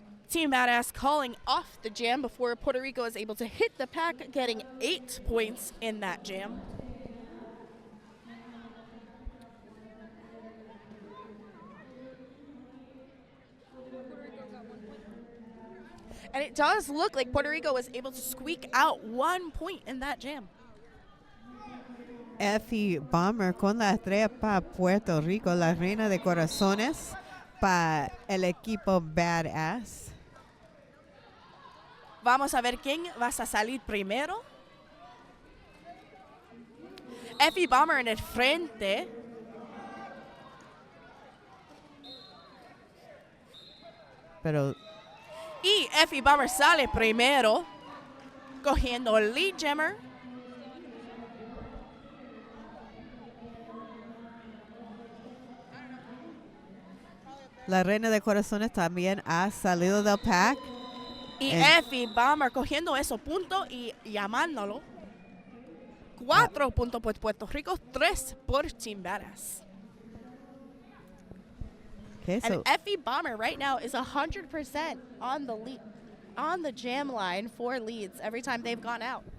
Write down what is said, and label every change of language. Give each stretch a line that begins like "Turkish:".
English: Team Badass calling off the jam before Puerto Rico is able to hit the pack, getting 8 points in that jam. And it does look like Puerto Rico was able to squeak out 1 point in that jam.
Spanish: Effie Bomber con la estrella para Puerto Rico, la reina de corazones para el equipo Badass. Vamos a ver quién va a salir primero. Effie Bomber en el frente. Pero Y Effie Bomber sale primero. cogiendo lead jammer. La reina de corazones también ha salido del pack. Y En- Effie Bomber cogiendo esos puntos y llamándolo. 4 puntos por Puerto Rico, 3 por Team Badass.
English: Okay, And so Effie Bomber right now is 100% on the jam line for leads every time they've gone out.